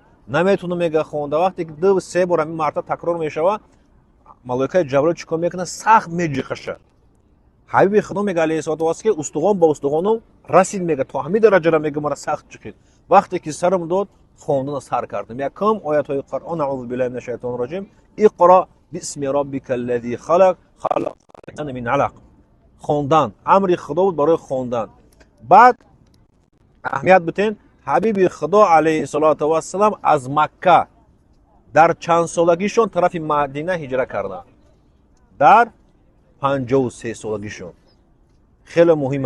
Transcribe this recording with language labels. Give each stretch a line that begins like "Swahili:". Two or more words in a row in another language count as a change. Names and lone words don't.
Tajik: Наметавонам мега хонда. вақте ки 2-3 бор ҳамин марта такрор мешава, малоикаи Ҷаброил чӣ кор мекуна? Сахт меҷиқаша. ҳабиби худо мега
Arabic: عليه الصلاة والسلام
Tajik: ки устуғон ба устуғонам расид, мега то ҳамин дараҷара мега мара сахт ҷиқид. вақте ки сарам дод хондана сар кардам. якум оятҳои Қуръон.
Arabic: أعوذ بالله من الشيطان الرجيم. اقرأ باسم ربك الذي خلق خلق الإنسان من علق.
Tajik: хондан амри худо буд барои хондан. баъд аҳамият битен ҳабиби худо
Arabic: عليه الصلاة والسلام
Tajik: аз Макка дар чанд солагишон тарафи Мадина ҳиҷра карда? дар 53 солагишон. хеле муҳима.